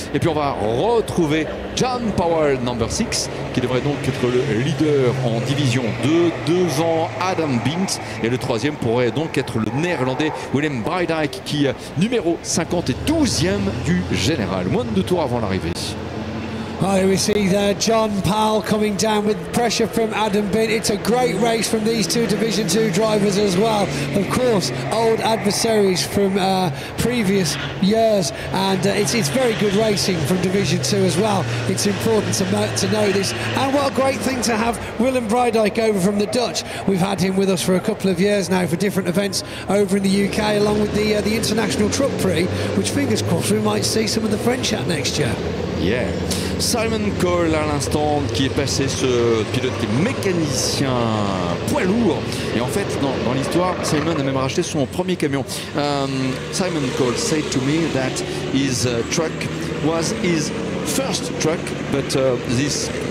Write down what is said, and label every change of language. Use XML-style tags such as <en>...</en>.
<fr>Et puis on va retrouver John Powell,</fr> <en>number 6,</en> <fr>qui devrait donc être le leader en division 2 devant Adam Binks. Et le 3e pourrait donc être le néerlandais Willem Breidijk, qui numéro 50 et 12e du général. Moins de 2 tours avant l'arrivée.</fr> <en>Oh, we see there John Powell coming down with pressure from Adam Bint. It's a great race from these 2 Division 2 drivers as well. Of course, old adversaries from previous years, and it's very good racing from Division 2 as well. It's important to know this. And what a great thing to have Willem Breidijk over from the Dutch. We've had him with us for a couple of years now for different events over in the UK, along with the International Truck Prix, which fingers crossed we might see some of the French at next year. Yeah.</en> <fr>Simon Cole à l'instant qui est passé, ce pilote qui est mécanicien poids lourd. Et en fait, dans l'histoire, Simon a même racheté son premier camion.</fr> <en>Simon Cole said to me that his truck was his first truck, but this</en>